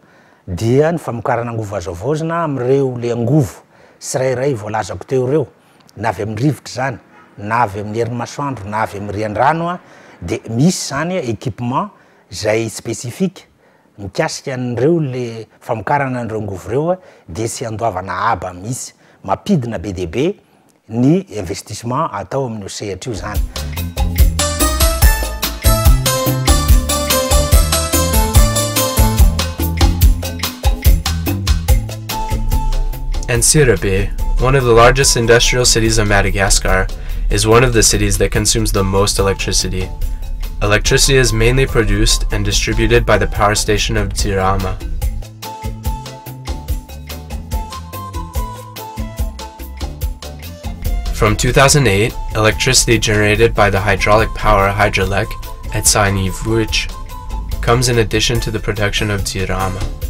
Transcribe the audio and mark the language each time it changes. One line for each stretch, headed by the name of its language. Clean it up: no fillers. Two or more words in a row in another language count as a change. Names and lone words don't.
Malagasy: Dia ny famokarana angovo azo avozana am'ireo le angovo tsirairay voalazako teo reo na avy amin'ny rivotra zany na avy amin'ny herin'ny masoandro na avy amin'ny rian-drano de misy zany équipement zay spécifique mikasika an'ireo le famokarana an'ireo angovo reo de sy andoavana aba misy mapidina be deabe ny investissement atao amin'ny sehatra io zany.
English: Antsirabe, one of the largest industrial cities of Madagascar, is one of the cities that consumes the most electricity. Electricity is mainly produced and distributed by the power station of Dzirama. From 2008, electricity generated by the hydraulic power Hydrolec at Sainivuich comes in addition to the production of Dzirama.